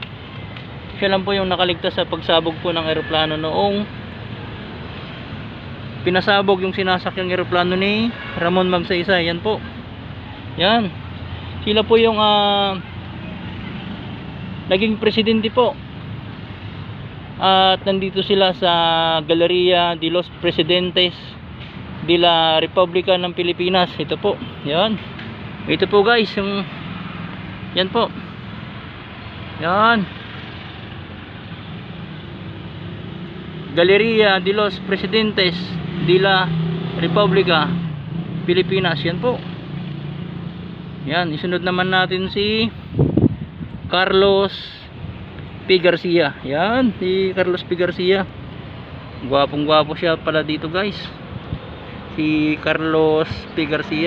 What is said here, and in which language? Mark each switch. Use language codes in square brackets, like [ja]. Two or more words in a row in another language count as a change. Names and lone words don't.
[tl] Siya lang po yung nakaligtas sa pagsabog po ng eroplano noong pinasabog yung sinasakyang eroplano ni Ramon Magsaysay. Yan po. Yan. Sila po yung naging presidente po. At nandito sila sa Galleria de los Presidentes de la República ng Pilipinas. Ito po. Yan. Ito po guys, yung yan po. Yan. Galleria de los Presidentes de la República Pilipinas. Yan po. Yan, isunod naman natin si Carlos P. Garcia. Yan, si Carlos P. Garcia. Gwapong-gwapo siya pala dito guys. Si Carlos P. Garcia.